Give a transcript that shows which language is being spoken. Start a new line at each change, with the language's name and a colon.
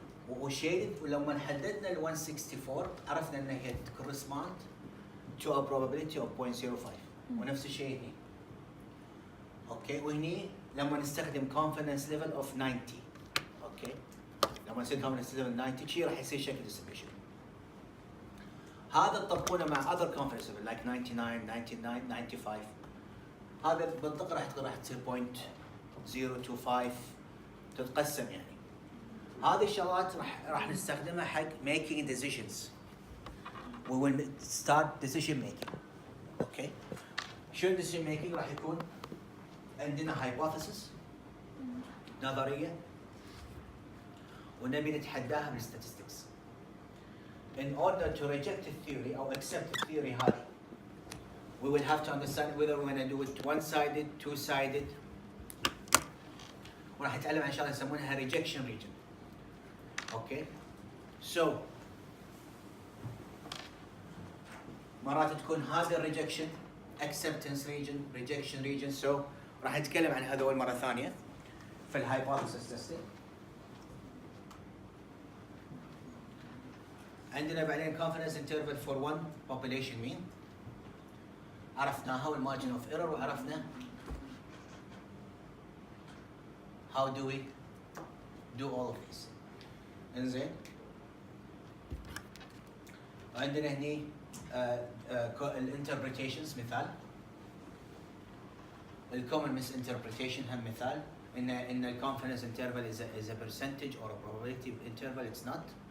Arabic: وشيء ولما حددنا ال 164 عرفنا ان هي
English: correspond to a probability of
Arabic: 0.05 ونفس الشيء هني. اوكي؟ وهني لما نستخدم
English: confidence level of 90.
Arabic: اوكي؟ لما نصير
English: confidence level 90
Arabic: شيء راح يصير شكل distribution. هذا تطبقونه مع
English: other confidence level like 99 99 95.
Arabic: هذا المنطقة راح تصير 0.025 تتقسم يعني. هذه الشغلات راح نستخدمها حق
English: making decisions. We will start decision making.
Arabic: اوكي؟ شنو decision making؟ راح يكون عندنا hypothesis نظرية ونبي نتحداها بالstatistics.
English: In order to reject the theory or accept the theory هذه, we will have to understand whether we're going to do it one-sided, two-sided.
Arabic: وراح نتعلم عن شغله يسمونها rejection region. اوكي؟ So مرات تكون هذا
English: rejection, acceptance region, rejection region.
Arabic: So راح نتكلم عن هذول مرة ثانية في الhypothesis testing. عندنا بعدين
English: confidence interval for one population mean عرفناها والmargin of error وعرفنا how do we do all of this.
Arabic: انزين وعندنا هني الانتربريتيشنز مثال
English: الcommon misinterpretation هم مثال ان الconfidence interval is a percentage or a probability interval. It's not.